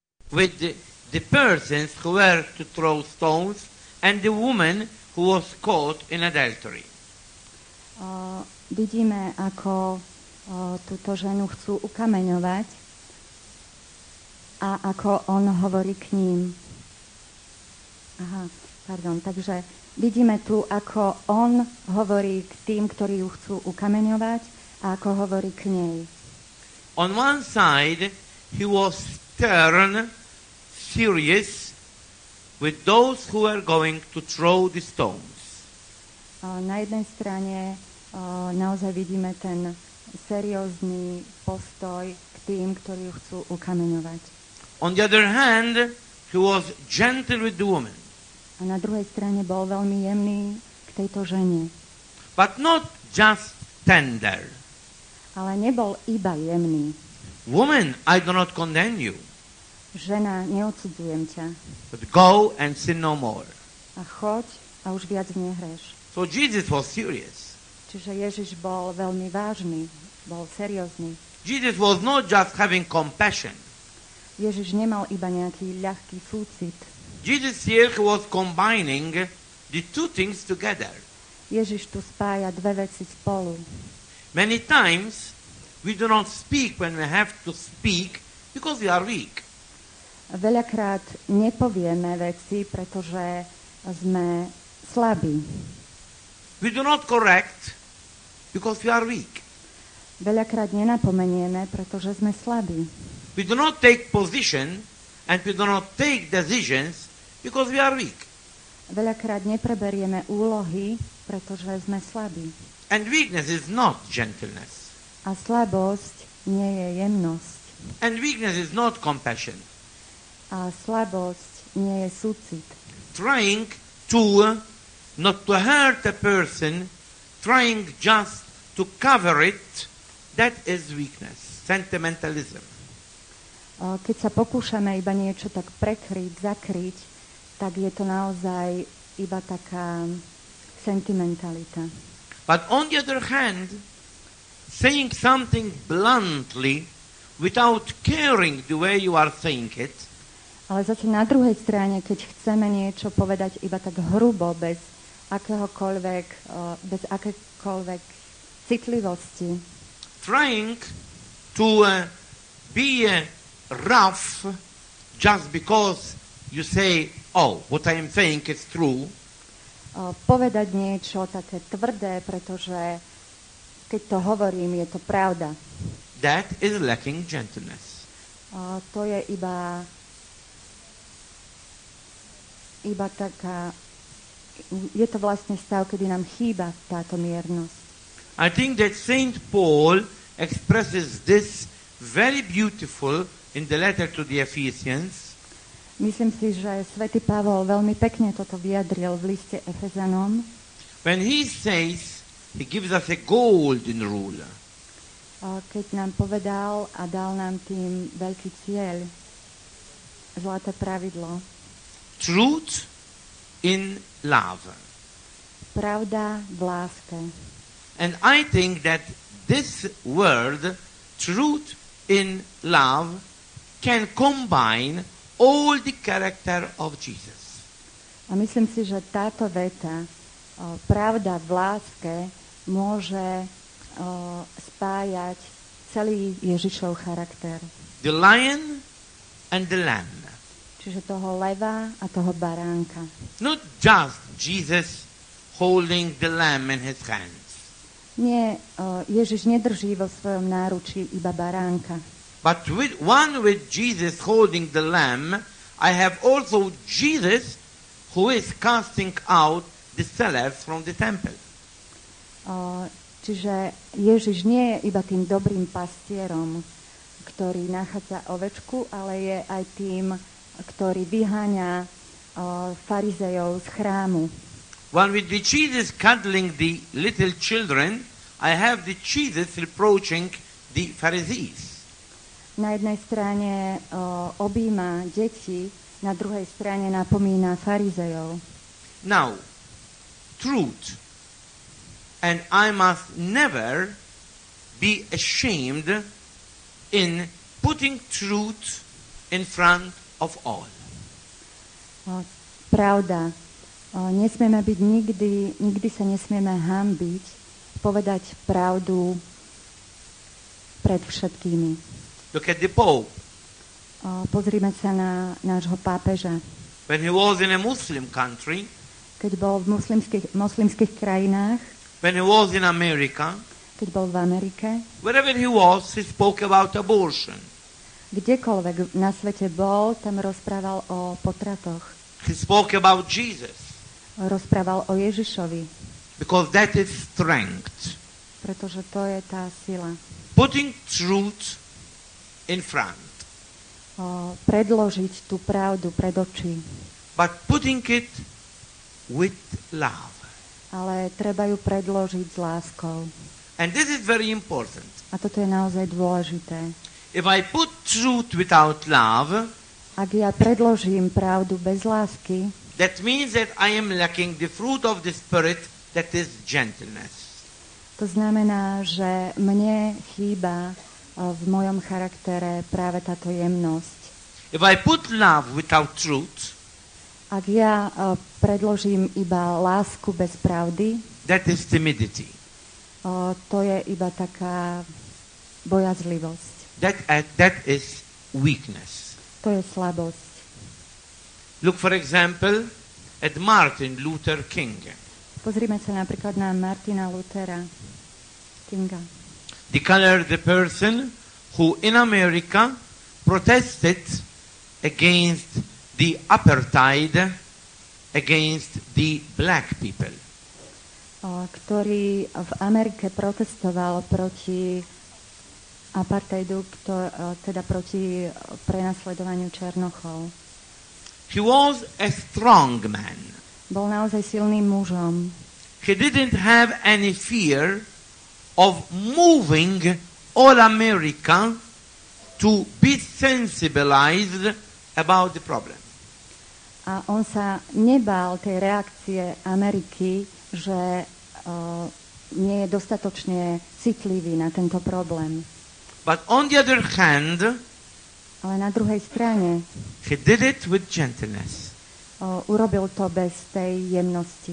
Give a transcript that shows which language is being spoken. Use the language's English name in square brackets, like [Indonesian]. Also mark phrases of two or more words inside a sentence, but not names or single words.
[English] with the persons who were to throw stones and the woman who was caught in adultery. [Slovak] Vidíme, ako túto ženu chcú ukameňovať a ako on hovorí k ním. Takže vidíme tu, ako on hovorí k tým, ktorí ju chcú ukameňovať a ako hovorí k nej. [English] On one side, he was stern, serious with those who were going to throw the stones. [Slovak] Na jednej strane naozaj vidíme ten seriózny postoj k tým, ktorí ju chcú ukameňovať. [English] On the other hand, he was gentle with the woman. [Slovak] A na druhej strane bol veľmi jemný k tejto žene. [English] But not just tender. [Slovak] Ale nebol iba jemný. [English] Woman, I do not condemn you. [Slovak] Žena, neodsudzujem ťa. [English] But go and sin no more. [Slovak] A choď a už viac nehreš. [English] So Jesus was serious. [Slovak] Čiže Ježiš bol veľmi vážny, bol seriózny. [English] Jesus was not just having compassion. [Slovak] Ježiš nemal iba nejaký ľahký súcit. [English] Jesus here was combining the two things together. [Slovak] Ježiš tu spája dve veci spolu. [English] Many times we do not speak when we have to speak because we are weak. [Slovak] Veľakrát nepovieme veci, pretože sme slabí. [English] We do not correct because we are weak. [Slovak] Veľakrát nenapomenieme, pretože sme slabí. [English] We do not take position and we do not take decisions because we are weak. [Slovak] Veľakrát nepreberieme úlohy, pretože sme slabí. [English] And weakness is not gentleness. [Slovak] A slabosť nie je jemnosť. [English] And weakness is not compassion. [Slovak] A slabosť nie je súcit. [English] Trying to not to hurt a person, trying just to cover it, that is weakness, sentimentalism. [Slovak] Keď sa pokúšame iba niečo tak prekryť, zakryť, tak je to naozaj iba taká sentimentalita. [English] But on the other hand, saying something bluntly without caring the way you are saying it, [Slovak] ale zase na druhej strane, keď chceme niečo povedať iba tak hrubo, bez akékoľvek citlivosti, [English] trying to be rough just because you say, oh, what I am saying is true, [Slovak] povedať niečo také tvrdé, pretože keď to hovorím, je to pravda. [English] that is lacking gentleness. [Slovak] To je iba taká, je to vlastne stav, kedy nám chýba táto miernosť. [English] I think that Saint Paul expresses this very beautiful in the letter to the Ephesians. [Slovak] Myslím si, že svätý Pavol veľmi pekne toto vyjadril v liste Efezanom. [English] When he says, he gives us a golden rule. [Slovak] Keď nám povedal a dal nám tým veľký cieľ, zlaté pravidlo. [English] Truth in love. [Slovak] Pravda v láske. [English] And I think that this word, truth in love, can combine all the character of Jesus. [Slovak] A myslím si, že táto veta, pravda v láske, môže spájať celý Ježišov charakter. [English] The lion and the lamb. [Slovak] Čiže toho leva a toho baránka. [English] Not just Jesus holding the lamb in his hands. [Slovak] Nie, Ježiš nedrží vo svojom náručí iba baránka. [English] But with Jesus holding the lamb, I have also Jesus who is casting out the sellers from the temple. [Slovak] Čiže Ježiš nie je iba tým dobrým pastierom, ktorý nachádza ovečku, ale je aj tým, ktorý vyháňa farizejov z chrámu. [English] One with the Jesus cuddling the little children, I have the Jesus reproaching the Pharisees. [Slovak] Na jednej strane objíma deti, na druhej strane napomína farizejov. [English] Now, truth. And I must never be ashamed in putting truth in front of all. [Slovak] Pravda. Nesmieme byť nikdy sa nesmieme hanbiť povedať pravdu pred všetkými. [English] Look at the Pope. [Slovak] Pozrime sa na nášho pápeža. [English] When he was in a Muslim country, [Slovak] keď bol v moslimských krajinách, [English] when he was in America, [Slovak] keď bol v Amerike, [English] wherever he was, he spoke about abortion. [Slovak] Kdekoľvek na svete bol, tam rozprával o potratoch. [English] He spoke about Jesus. [Slovak] Rozprával o Ježišovi. [English] Because that is strength. [Slovak] Pretože to je tá sila. [English] Putting truth in front. [Slovak] Predložiť tú pravdu pred oči. [English] But putting it with love. [Slovak] Ale treba ju predložiť s láskou. [English] And this is very important. [Slovak] A toto je naozaj dôležité. [English] If I put truth without love, [Slovak] ak ja predložím pravdu bez lásky, [English] that means that I am lacking the fruit of the Spirit, that is gentleness. [Slovak] To znamená, že mne chýba v mojom charaktere práve táto jemnosť. [English] If I put love without truth, [Slovak] ak ja predložím iba lásku bez pravdy, [English] that is timidity. [Slovak] To je iba taká bojazlivosť. [English] That is weakness. [Slovak] To je slabosť. [English] Look, for example, at Martin Luther King. [Slovak] Pozrime sa napríklad na Martina Luthera Kinga. [English] The person who in America protested against the apartheid, against the black people. [Slovak] Ktorý v Amerike protestoval proti apartheidu, teda proti prenasledovaniu černochov. [English] He was a strong man. [Slovak] Bol naozaj silným mužom. [English] He didn't have any fear of moving all America to be sensibilized about the problem. [Slovak] A on sa nebál tej reakcie Ameriky, že nie je dostatočne citlivý na tento problém. [English] But on the other hand, [Slovak] ale na druhej strane [English] he did it with gentleness. [Slovak] Urobil to bez tej jemnosti.